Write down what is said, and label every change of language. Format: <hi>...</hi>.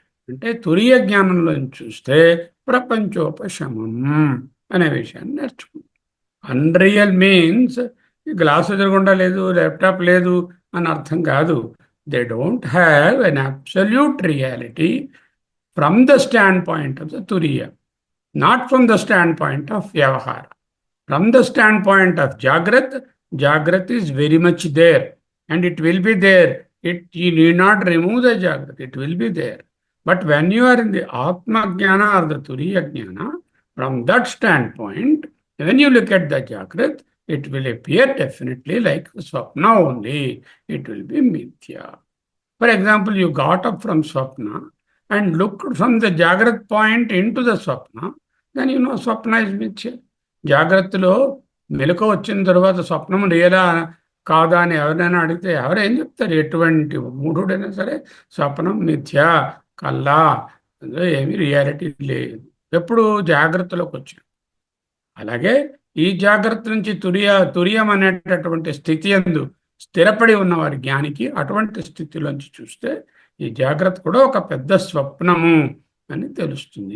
<te>అంటే తురియ జ్ఞానంలో నుంచి చూస్తే ప్రపంచోపశమం అనే విషయాన్ని నేర్చుకుంటాం. అన్రియల్ మీన్స్ గ్లాస్ ఎదురుగుండా లేదు, ల్యాప్టాప్ లేదు అని అర్థం కాదు.</te> <en>They don't have an absolute reality from the stand point of the turiya, not from the stand point of vyavahara. From the standpoint of Jagrat is very much there and it will be there. You need not remove the Jagrat, it will be there. But when you are in the Atma Jnana or the Turiya Jnana, from that standpoint, when you look at the Jagrat, it will appear definitely like Swapna only. It will be Mithya. For example, you got up from Swapna and looked from the Jagrat point into the Swapna, then you know Swapna is Mithya.</en> <te>జాగ్రత్తలో మెలకు వచ్చిన తర్వాత స్వప్నం రియలా కాదా అని ఎవరైనా అడిగితే ఎవరేం చెప్తారు? ఎటువంటి మూఢుడైనా సరే స్వప్నం మిథ్య, కల్లా, ఏమీ రియాలిటీ లేదు. ఎప్పుడు జాగ్రత్తలోకి వచ్చి. అలాగే ఈ జాగ్రత్త నుంచి తురియం అనేటటువంటి స్థితి యందు స్థిరపడి ఉన్నవారి జ్ఞానికి అటువంటి స్థితిలోంచి చూస్తే ఈ జాగ్రత్త కూడా ఒక పెద్ద స్వప్నము అని తెలుస్తుంది.</te>